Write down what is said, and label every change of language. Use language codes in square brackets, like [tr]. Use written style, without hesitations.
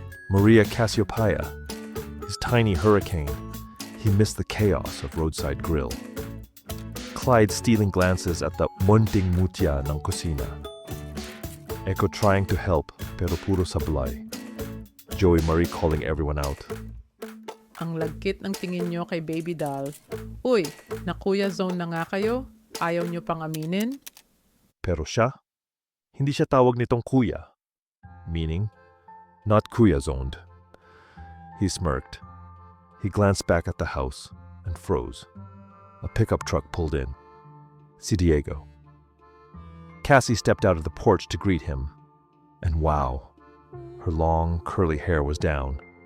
[en] Maria Cassiopeia. His tiny hurricane. He missed the chaos of Roadside Grill. Clyde stealing glances at the [tl] munting mutya ng kusina. [en] Echo trying to help [tl] pero puro sablay. [en] Joey Marie calling everyone out. [tl] Ang lagkit ng tingin nyo kay baby doll. Uy, na Kuya-zone na nga kayo? Ayaw nyo pang aminin? Pero siya, hindi siya tawag nitong kuya. [en] Meaning, not Kuya-zoned. He smirked. He glanced back at the house and froze. A pickup truck pulled in. Si Diego. Cassie stepped out of the porch to greet him. And wow, her long, curly hair was down.